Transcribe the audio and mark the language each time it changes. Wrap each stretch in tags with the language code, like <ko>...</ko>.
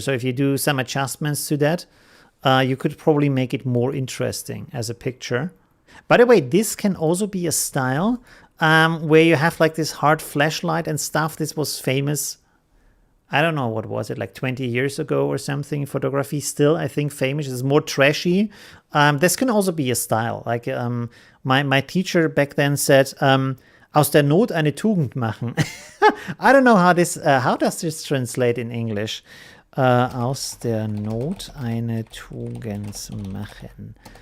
<en>So if you do some adjustments to that, you could probably make it more interesting as a picture. By the way, this can also be a style where you have like this hard flashlight and stuff. This was famous. I don't know, what was it, like 20 years ago or something? Photography still, I think, famous. It's more trashy. This can also be a style. Like my teacher back then said, aus der Not eine Tugend machen. I don't know how does this translate in English?</en> <de>Aus der Not eine Tugend machen.</de>